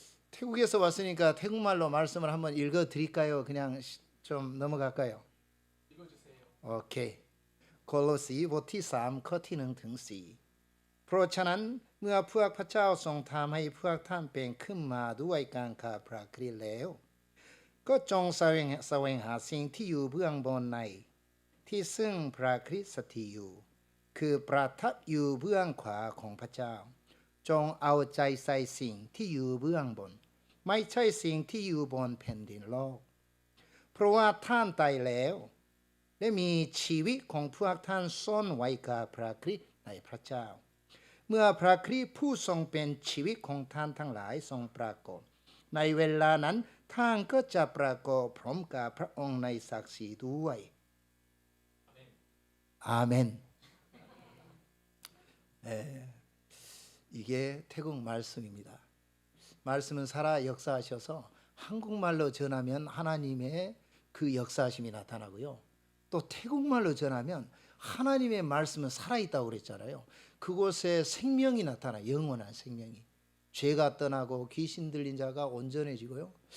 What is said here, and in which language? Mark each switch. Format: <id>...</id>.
<ko>태국에서 왔으니까 태국말로 말씀을 한번 읽어 드릴까요? 그냥 좀 넘어갈까요? 읽어주세요. 오케이.</ko> <th>골로시 보티 3 ข้อที่ 1 ถึง 4 เพราะฉะนั้นเมื่อพวกพระเจ้าทรงทำให้พวกท่านเป็นขึ้นมาด้วยการฆ่าพระคริสต์แล้วก็จงแสวงหาสิ่งที่อยู่เบื้องบนในที่ซึ่งพระคริสต์สถิตอยู่คือประทับอยู่เบื้องขวาของพระเจ้าจงเอาใจใส่สิ่งที่อยู่เบื้องบนไม่ใช่สิ่งที่อยู่บนแผ่นดินโลก เพราะว่าท่านตายแล้วและมีชีวิตของพวกท่านซ่อนไว้กับพระคริสต์ในพระเจ้าเมื่อพระคริสต์ผู้ทรงเป็นชีวิตของท่านทั้งหลายทรงปรากฏในเวลานั้นท่านก็จะปรากฏพร้อมกับพระองค์ในศักดิ์ศรีด้วยอาเมน</th> <ko>이게 태국 말씀입니다. 말씀은 살아 역사하셔서 한국말로 전하면 하나님의 그 역사하심이 나타나고요. 또 태국말로 전하면 하나님의 말씀은 살아있다고 그랬잖아요. 그곳에 생명이 나타나, 영원한 생명이. 죄가 떠나고 귀신 들린 자가 온전해지고요.</ko>